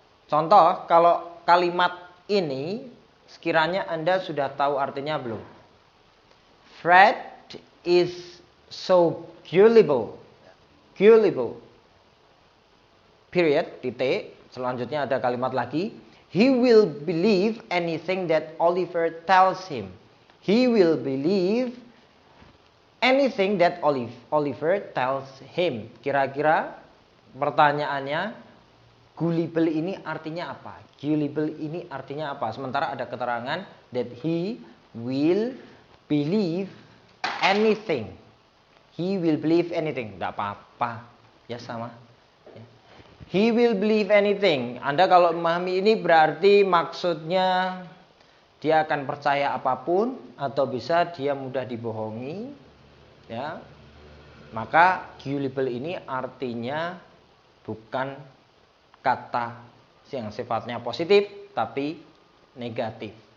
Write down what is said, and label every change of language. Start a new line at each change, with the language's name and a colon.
Indonesian: Contoh, kalau kalimat ini sekiranya Anda sudah tahu artinya belum?
English: Fred is so gullible. Gullible. Period, titik.
Indonesian: Selanjutnya ada kalimat lagi.
English: He will believe anything that Oliver tells him. He will believe anything that Oliver tells him.
Indonesian: Kira-kira pertanyaannya, gullible ini artinya apa? Gullible ini artinya apa? Sementara ada keterangan
English: that he will believe anything. He will believe anything.
Indonesian: Tidak apa-apa. Ya sama.
English: He will believe anything.
Indonesian: Anda kalau memahami ini berarti maksudnya dia akan percaya apapun atau bisa dia mudah dibohongi. Ya. Maka gullible ini artinya bukan kata yang sifatnya positif tapi negatif.